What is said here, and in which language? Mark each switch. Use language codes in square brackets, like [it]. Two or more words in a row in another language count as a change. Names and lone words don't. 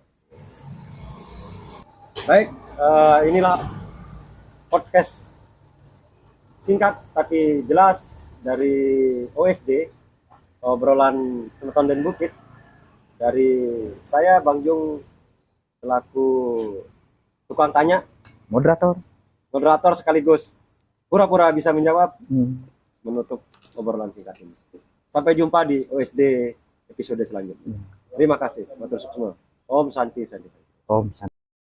[id] Baik, inilah podcast singkat tapi jelas dari OSD, obrolan Semeton dan Bukit, dari saya Bang Jung selaku tukang tanya, moderator sekaligus pura-pura bisa menjawab, menutup obrolan singkat ini. Sampai jumpa di OSD episode selanjutnya. Terima kasih, matur semua. Om Santi. Om Santi.